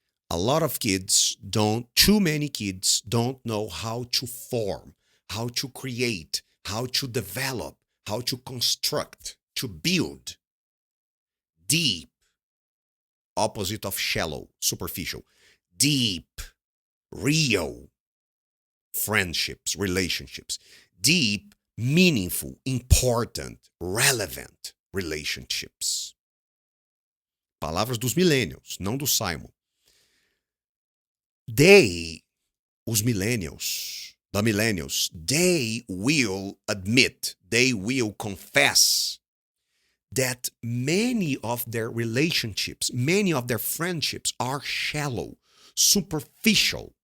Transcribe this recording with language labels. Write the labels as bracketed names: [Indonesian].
[English] A lot of kids too many kids don't know how to form, how to create, how to develop, how to construct, to build deep, opposite of shallow, superficial, deep, real friendships, relationships, deep, meaningful, important, relevant relationships. [Portuguese] Palavras dos millennials, não do Simon. [English] Os millennials, the millennials, they will admit, they will confess that many of their relationships, many of their friendships are shallow, superficial.